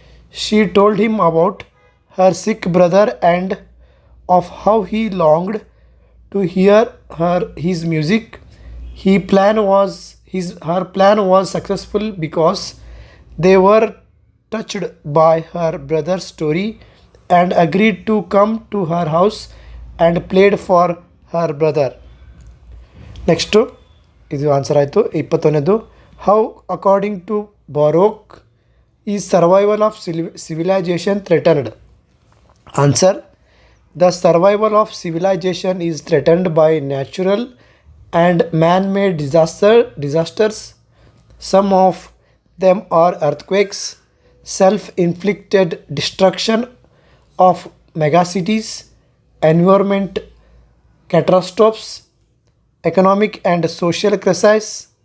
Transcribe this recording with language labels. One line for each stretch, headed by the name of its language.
English: She told him about her sick brother and of how he longed to hear his music. Her plan was successful because they were touched by her brother's story and agreed to come to her house and played for her brother.
Kannada: Next ಇದು answer ಆಯಿತು.
English: 21ನೇದು how according to Baroque is survival of civilisation threatened. Answer the survival of civilization is threatened by natural and man-made disasters. Some of them are earthquakes, self-inflicted destruction of megacities, environment catastrophes, economic and social crises.